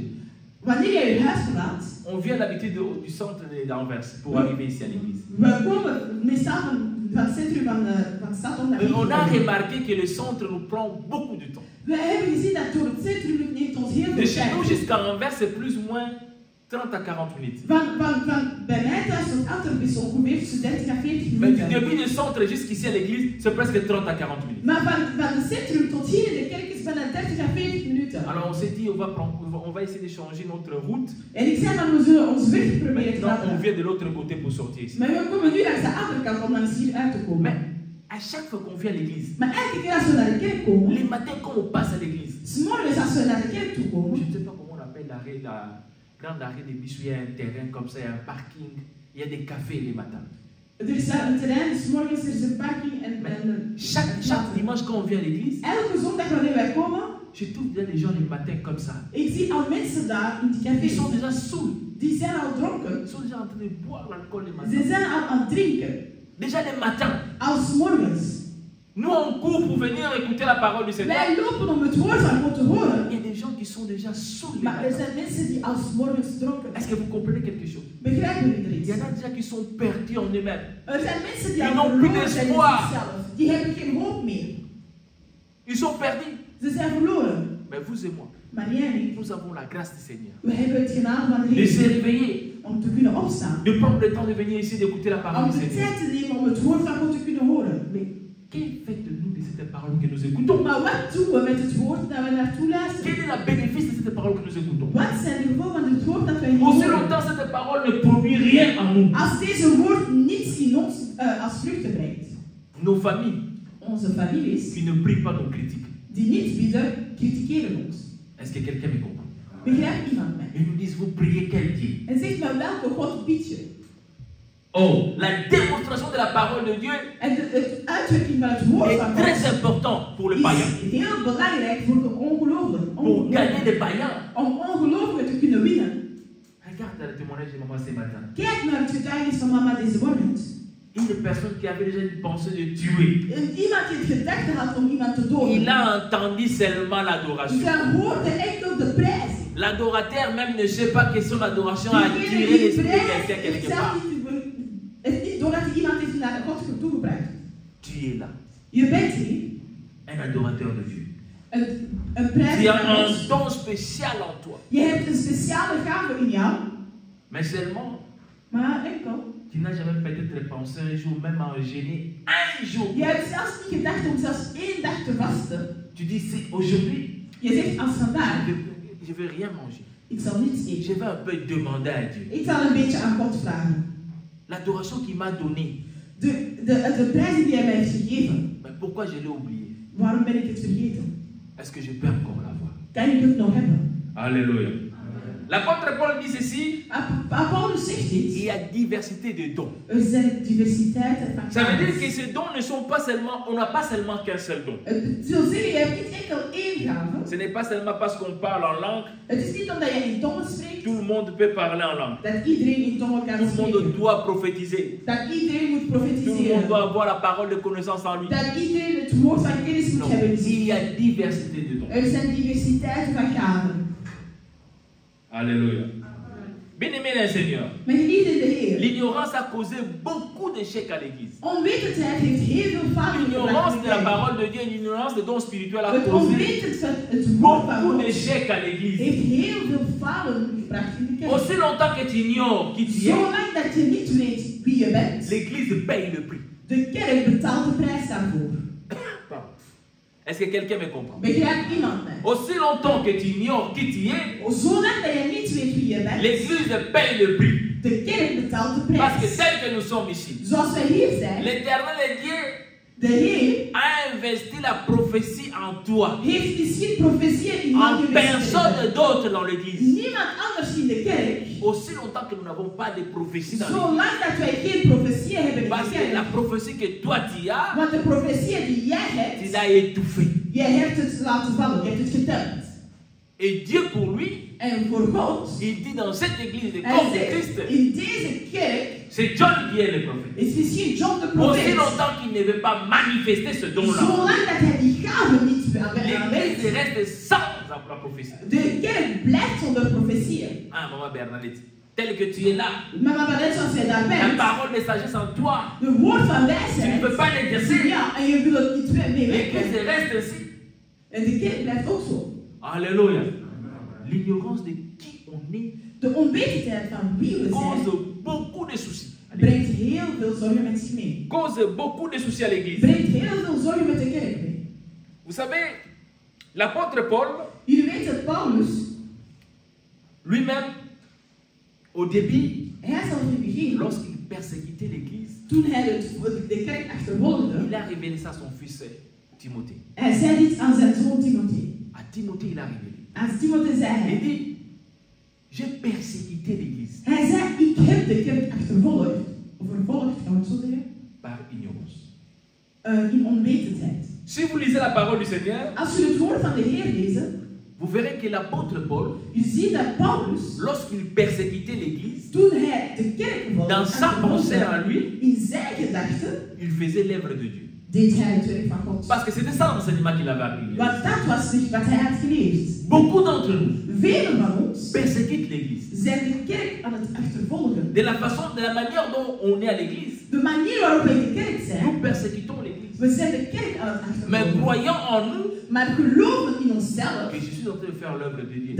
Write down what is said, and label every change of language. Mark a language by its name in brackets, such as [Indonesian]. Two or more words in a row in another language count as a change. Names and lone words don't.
[Dutch] Wanneer jij je huis verlaat, [French] on vient d'habitude du centre d'Anvers pour arriver ici à l'église. [Dutch] we komen meestal van het centrum van de stad om naar hier [French] On [Dutch] te [French] a [Dutch] komen. [French] remarqué que le centre nous prend beaucoup de temps. [Dutch] We hebben gezien dat door het centrum het neemt ons heel [French] De [Dutch] veel [French] chez nous [Dutch] tijd. [French] jusqu'à Anvers, c'est plus ou moins 30 à 40 minutes. [Dutch] Bij mij thuis tot Antwerpen is ongeveer tussen 30 à 40 [French] Mais du [Dutch] minuten. [French] début du centre jusqu'ici à l'église, c'est presque 30 à 40 minutes. [Dutch] Maar van het centrum tot hier in de kerk is bijna 30 à 40 minuten. [French] Alors on s'est dit, on va essayer de changer notre route. [Dutch] En ik zei van we zullen ons weg proberen te [French] Maintenant, on [Dutch] laten. [French] vient de l'autre côté pour sortir ici. [Dutch] Maar we komen nu langs de andere kant om langs hier uit te komen. [French] Mais à chaque fois qu'on vient à l'église, [Dutch] Maar elke keer als we naar de kerk komen, [French] les matins quand on passe à l'église, [Dutch] 's morgens als we naar de kerk toe [French] je [Dutch] komen, [French] ne sais pas comment on appelle l'arrêt, la grande arrêt des Bissou, il y a un terrain comme ça, il y a un parking, il y a des cafés les matins. [Dutch] er is daar een terrein, 's morgens er is een parking en [French] Chaque dimanche quand on vient à l'église, [Dutch] elke zondag wanneer wij komen, [French] je trouve déjà les gens les matins comme ça. [Dutch] ik zie al mensen daar in die [French] Ils [Dutch] cafés, [French] sont déjà saouls. [Dutch] die zijn al dronken. [French] Ils sont déjà en train de boire l'alcool les [Dutch] Ze [French] matins. [Dutch] zijn al aan het drinken, [French] Déjà les matins. [Dutch] als morgens. [French] Nous on court pour venir écouter la parole du Seigneur. [Dutch] Wij lopen om het woord van God te horen, [French] Il y a des gens qui sont déjà saouls les [Dutch] maar er [French] matins. [Dutch] zijn mensen die als morgens dronken [French] Est-ce [Dutch] zijn. [French] que vous comprenez quelque chose? [Dutch] Begrijpen jullie er [French] Il [Dutch] iets? [French] y en a déjà qui sont perdus en eux-mêmes. [Dutch] Er zijn mensen die [French] Ils [Dutch] al [French] n'ont plus [Dutch] verloren zijn in [French] d'espoir. [Dutch] zichzelf. Die hebben geen hoop meer. [French] Ils sont perdus. [Dutch] Ze zijn verloren. [French] Mais vous et moi, [Dutch] Maar jij en ik, [French] nous avons la grâce du Seigneur. [Dutch] we hebben het genade van de [French] De se [Dutch] Heer [French] réveiller, [Dutch] om te kunnen opstaan. [French] de prendre le temps de venir ici d'écouter la parole [Dutch] Om [French] du [Dutch] de [French] Seigneur. [Dutch] tijd te nemen om het woord van God te kunnen horen. [French] Mais quel fait de nous de cette parole que nous écoutons? [Dutch] Maar wat doen we met het woord dat we naartoe luisteren? [French] Quel est le bénéfice de cette parole que nous écoutons? [Dutch] Wat zijn de gevolgen van het woord dat wij [French] Aussi [Dutch] horen? [French] longtemps cette parole ne produit rien en nous. [Dutch] Als deze woord niets in ons als vruchten brengt, [French] Nos familles [Dutch] onze families [French] qui ne prient pas nos critiques. [Dutch] die niet bidden, kritikeren ons. [French] Est-ce que quelqu'un me comprend? [Dutch] Begrijpt iemand mij? [French] Ils nous disent, vous priez quel Dieu? [Dutch] En zegt maar welke God bid je? [French] Oh, la démonstration de la parole de Dieu [Dutch] En de uitwerking van het woord [French] est [Dutch] van [French] très [Dutch] God [French] important pour le païen. [Dutch] is heel belangrijk voor de ongelovigen. [French] Pour gagner des païens. [Dutch] Om ongelovigen te kunnen winnen. [French] Regarde le témoignage de maman ce matin. [Dutch] Kijk naar het getuigenis van mama deze morgen. [French] Une personne qui avait déjà une pensée de tuer. [Dutch] Iemand die het gedachte had om iemand te doden. [French] Il a entendu seulement l'adoration. [Dutch] Zij hoorde enkel de prijs. [French] L'adorateur même ne sait pas que son adoration a attiré l'esprit de quelqu'un quelque part. [Dutch] Doordat iemand heeft naar God toegebracht. [French] Tu es là, [Dutch] Je bent hier. [French] un adorateur de Dieu. [Dutch] Een prijs [French] Tu as [Dutch] van [French] un [Dutch] God. [French] don spécial en toi. [Dutch] Je hebt een speciale gave in jou. [French] Mais seulement, [Dutch] Maar enkel. [French] tu n'as jamais peut-être pensé un jour, même à jeûner un jour. [Dutch] Je hebt zelfs niet gedacht om zelfs 1 dag te vasten. [French] Tu dis, c'est aujourd'hui, [Dutch] Je zegt als vandaag, [French] je veux rien manger. [Dutch] ik zal niets eten. [French] Je vais un peu demander à Dieu. [Dutch] Ik zal een beetje aan God vragen. [French] L'adoration qu'il m'a donnée, [Dutch] De prijzen die hij mij heeft gegeven. [French] Mais pourquoi je l'ai oublié? [Dutch] Waarom ben ik het vergeten? [French] Est-ce que je peux encore l'avoir? [Dutch] Kan ik het nog hebben? [French] Alléluia. L'apôtre Paul dit ceci. [Dutch] Paulus zegt dit. [French] Il y a diversité de dons. [Dutch] Er zijn diversiteit van [French] Ça veut dire que ces dons ne sont pas seulement, on n'a pas seulement qu'un seul don. [Dutch] Het wil zeggen, je hebt niet enkel één gave. [French] Ce n'est pas seulement parce qu'on parle en langue. [Dutch] Het is niet omdat je in tongen spreekt. [French] Tout le monde peut parler en langue. [Dutch] Dat iedereen in tongen kan [French] Tout le monde [Dutch] spreken. [French] doit prophétiser. [Dutch] Dat iedereen moet [French] Tout le monde [Dutch] profetiseren. [French] doit avoir la parole de connaissance en lui. [Dutch] Dat iedereen het woord van kennis moet [French] Non, [Dutch] hebben. [French] il y a diversité de dons. [Dutch] Er zijn diversiteit van gaven. [French] Alléluia. Bien-aimé le Seigneur, [Dutch] Maar geliefde in de Heer, [French] l'ignorance a causé beaucoup d'échecs à l'église. [Dutch] onwetendheid heeft heel veel fouten [French] L'ignorance de la [Dutch] gebracht. [French] parole de Dieu, l'ignorance des dons spirituels a [Dutch] Het [French] causé [Dutch] onwetend van het woord van [French] beaucoup [Dutch] God [French] d'échecs à l'église. [Dutch] heeft heel veel fouten gebracht in de kerk. [French] Aussi longtemps que tu ignores qui tu es, [Dutch] Zolang dat je niet weet wie je bent, [French] l'église paye le prix. [Dutch] de kerk betaalt de prijs daarvoor. [French] Pardon. Est-ce que quelqu'un me comprend? [Dutch] Begrijpt iemand mij? [French] Aussi longtemps que tu ignores qui tu es, [Dutch] Zolang dat je niet weet wie je bent, [French] l'église paye le prix. [Dutch] de kerk betaalt de [French] Parce que [Dutch] prijs. [French] tel que nous sommes ici, [Dutch] Zoals wij hier zijn, [French] l'Éternel Dieu [Dutch] de Heer [French] a investi la prophétie en toi, [Dutch] heeft misschien profetieën in jou [French] en personne [Dutch] geweest. [French] d'autre dans l'église. [Dutch] Niemand anders in de kerk. [French] Aussi longtemps que nous n'avons pas de prophétie dans l'église. [Dutch] Zolang dat wij geen profetieën hebben in [French] Parce [Dutch] de [French] que la [Dutch] kerk. [French] prophétie que toi tu as, [Dutch] Want de profetieën die jij [French] tu [Dutch] hebt, [French] l'as étouffée. [Dutch] jij hebt het laten vallen, je hebt het geteld. [French] Et Dieu pour lui, [Dutch] En voor God, [French] il dit dans cette église de [Dutch] hij [French] corps de [Dutch] zegt, [French] Christ, [Dutch] in deze kerk [French] c'est John qui est le prophète. [Dutch] is misschien John de [French] Aussi [Dutch] profeet. [French] longtemps qu'il ne veut pas manifester ce don-là, [Dutch] Zolang dat hij die gave niet [French] l'église [Dutch] aanwijst, [French] reste sans la prophétie. [Dutch] de kerk blijft zonder profetieën. [French] Ah, maman Bernadette, tel que tu es là, [Dutch] Mama Bernadette, zoals jij daar [French] la [Dutch] bent, [French] parole de sagesse en toi, [Dutch] de woord van [French] tu ne [Dutch] wijsheid, [French] peux pas l'exercer. [Dutch] ja, en je wil het niet meer [French] L'église [Dutch] meewerken. [French] reste ainsi. [Dutch] En de kerk blijft ook zo. [French] Alléluia. L'ignorance de qui on est [Dutch] De onwetendheid van wie we [French] cause [Dutch] zijn, [French] beaucoup de soucis. [Dutch] brengt heel veel zorgen met zich mee. [French] Cause beaucoup de soucis à l'église. [Dutch] Brengt heel veel zorgen met de kerk mee. [French] Vous savez, l'apôtre Paul, [Dutch] Jullie weten, Paulus, [French] lui-même, au début, [Dutch] hij zal in het begin, [French] lorsqu'il persécutait l'église, [Dutch] toen hij de kerk achtervolgde, [French] il a révélé ça à son fils Timothée. [Dutch] hij zei dit aan zijn zoon Timothée. [French] À Timothée, il a révélé. [Dutch] Aan Timothée zei [French] Il [Dutch] hij, [French] dit, j'ai persécuté l'église [Dutch] hij zei, ik heb de kerk achtervolgd, of vervolgd, kan ik het zo zeggen, [French] par ignorance. [Dutch] in onwetendheid. [French] Si vous lisez la parole du Seigneur, [Dutch] Als je het woord van de Heer leest, [French] vous verrez que l'apôtre Paul, [Dutch] je ziet dat Paulus, [French] lorsqu'il persécutait l'église, [Dutch] toen hij de kerk [French] dans sa pensée en lui, [Dutch] in zijn gedachten, [French] il faisait l'œuvre de Dieu. [Dutch] deed hij het werk van God. [French] Parce que c'était ça l'enseignement qu'il avait appris. [Dutch] Want dat was niet wat hij had geleerd. [French] Beaucoup d'entre nous [Dutch] Velen van ons [French] persécutent l'église. [Dutch] zijn de kerk aan het achtervolgen. [French] De la façon, de la manière dont on est à l'église, [Dutch] De manier waarop wij de kerk zijn, [French] nous persécutons l'église. [Dutch] we zijn de kerk aan het [French] Mais [Dutch] achtervolgen. [French] croyant en nous [Dutch] Maar geloven in onszelf [French] que je suis en train de faire l'œuvre de Dieu.